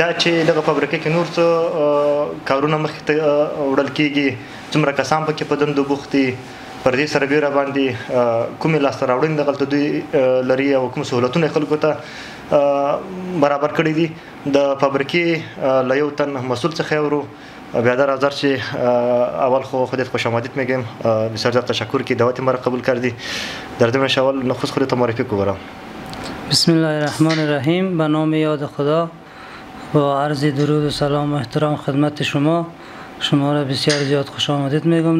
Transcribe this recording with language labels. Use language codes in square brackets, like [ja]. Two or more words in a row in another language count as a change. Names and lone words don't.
[ps] دا چې دغه فابریکه کې نور څه کارونه مخې ته وړل کېږي، څومره کسان پکې په دندو بوخت دي، پر دې سربېره باندې کومې لاسته راوړنې دغلته دوی لري او کوم سهولتونه یې خلکو ته برابر کړي دي. د فابریکې له یو تن مسئول څخه اورو. [fa] بیادر آذر چې اول خودت خوش آمدید میگیم، بسیار زیاد تشکر که دعوت ما را قبول کردی. در ضمن اول نخست خودت معرفی کو. [ar] بسم الله الرحمن الرحیم. [fa] به نام یاد خدا با عرض درود و سلام و احترام خدمت شما را بسیار زیاد خوش آمدید میگم.